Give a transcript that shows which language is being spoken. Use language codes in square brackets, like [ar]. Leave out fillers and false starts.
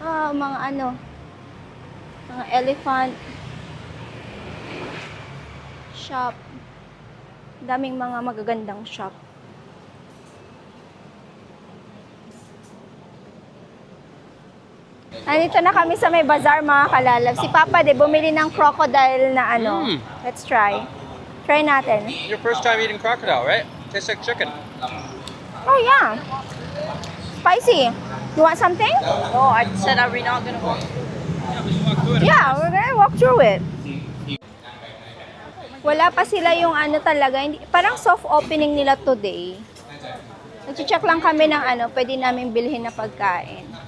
[tl] Mga mga elephant shop. Daming mga magagandang shop. Nandito na kami sa may bazaar mga kalalab. Si Papa bumili ng crocodile na [en] Let's try. [tl] Try natin. [en] Your first time eating crocodile, right? Tastes like chicken. Oh yeah. Spicy. You want something? Oh, I said, are we not gonna walk? Yeah, we're gonna walk through it. [tl] Wala pa sila yung talaga. Parang soft opening nila today. Nag-check lang kami ng pwede namin bilhin na pagkain.